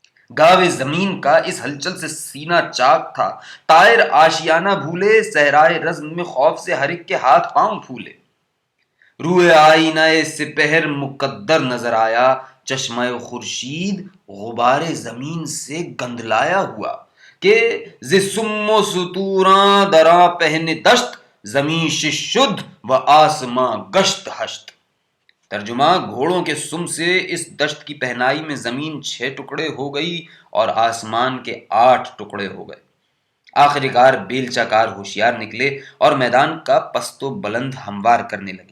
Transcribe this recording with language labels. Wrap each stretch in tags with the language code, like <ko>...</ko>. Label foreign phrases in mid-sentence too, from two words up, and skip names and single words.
<ur>گاوے زمین کا اس ہلچل سے سینہ چاک تھا، طائر آشیانہ بھولے، صحرائے رزم میں خوف سے ہر ایک کے ہاتھ پاؤں پھولے۔ روئے آئینہ سپہر مقدر نظر آیا، چشمہ خورشید غبار زمین سے گندلایا ہوا، کہ</ur> <fa>ز سم و ستوراں دراں پہن دشت، زمین شد و آسماں گشت ہشت۔</fa> <ur>ترجمہ: گھوڑوں کے سم سے اس دشت کی پہنائی میں زمین 6 ٹکڑے ہو گئی اور آسمان کے 8 ٹکڑے ہو گئے۔ آخر کار بیلچہ کار ہوشیار نکلے اور میدان کا پست و بلند ہموار کرنے لگے۔</ur>